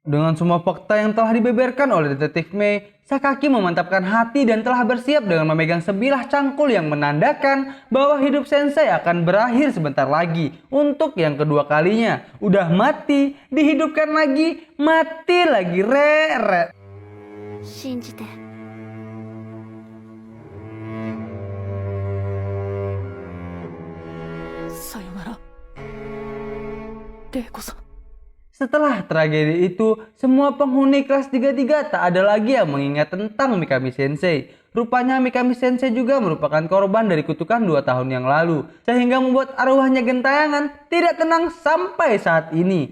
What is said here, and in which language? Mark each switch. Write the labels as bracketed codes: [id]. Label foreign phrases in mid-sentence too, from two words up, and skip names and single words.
[id] Dengan semua fakta yang telah dibeberkan oleh detektif Mei, Sakaki memantapkan hati dan telah bersiap dengan memegang sebilah cangkul yang menandakan bahwa hidup Sensei akan berakhir sebentar lagi untuk yang kedua kalinya. Udah mati, dihidupkan lagi, mati lagi, re. [ja] 信じて。さよなら、玲子さん。 [id] Setelah tragedi itu, semua penghuni kelas 33 tak ada lagi yang mengingat tentang Mikami Sensei. Rupanya Mikami Sensei juga merupakan korban dari kutukan 2 tahun yang lalu, sehingga membuat arwahnya gentayangan tidak tenang sampai saat ini.